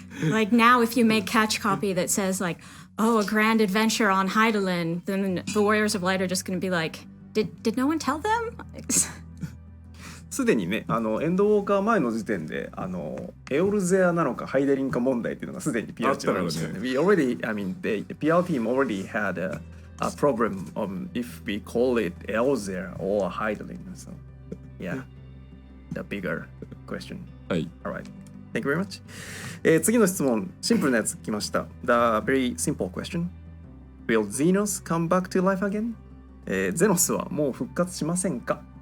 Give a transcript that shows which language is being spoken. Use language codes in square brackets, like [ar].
[en] Like now, if you make catch copy that says like, "Oh, a grand adventure on Hydaelyn," then the Warriors of Light are just going to be like, "Did no one tell them?" [ja] すでにねエンドウォーカー前の時点でエオルゼアなのかハイデリンか問題っていうのがすでに PR チームありましたよね。 [en] We already, I mean, the PR team already had a problem if we call it Elzer or Hydaelyn. So, yeah, the bigger question. [ja] はい。 [en] Alright. Thank you very much. [ja] 次の質問、シンプルなやつ来ました。 [en] The very simple question. Will Xenos come back to life again? [ja] ゼノスはもう復活しませんか？